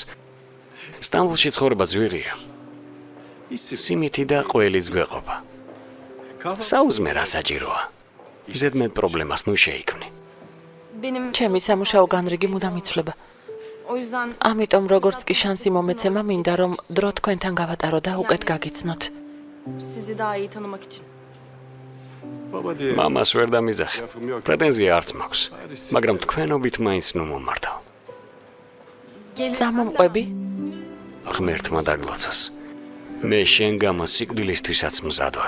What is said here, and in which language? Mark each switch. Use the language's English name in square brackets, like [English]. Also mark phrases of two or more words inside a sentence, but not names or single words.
[Georgian] სტამბოლში ცხოვრება ძვირია. სიმითი და ყველიც გვეყოფა. საუზმე რა საჭიროა. ზედმეტ პრობლემას ნუ შეიქმნი. ჩემი სამუშაო განრიგი მუდამ იცვლება. ამიტომ როგორც კი შანსი მომეცემა, მინდა რომ დრო თქვენთან გავატარო და უკეთ გაგიცნოთ. [Turkish] Sizi daha iyi tanımak için. [Georgian] მამას ვერ დამიძახე. პრეტენზია არც მაქვს, მაგრამ თქვენობით მაინც ნუ მომართავ. წამომყვები? ღმერთმა დაგლოცოს. მე შენ გამო სიკვდილისთვისაც მზად ვარ.